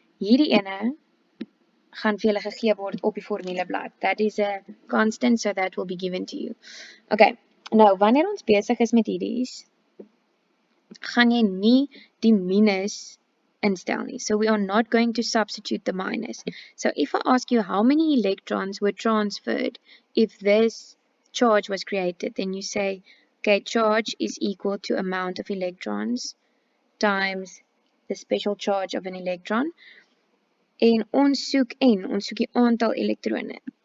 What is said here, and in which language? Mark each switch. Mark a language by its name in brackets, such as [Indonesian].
[Afrikaans] Hierdie ene gaan vir julle gegee word op die formuleblad. [English] That is a constant, so that will be given to you. [Afrikaans] Okay, nou wanneer ons besig is met hierdie, gaan jy nie die minus instel nie. [English] So we are not going to substitute the minus. So if I ask you how many electrons were transferred if this charge was created, then you say, okay, charge is equal to amount of electrons times the special charge of an electron. [Afrikaans] En ons soek die aantal elektrone.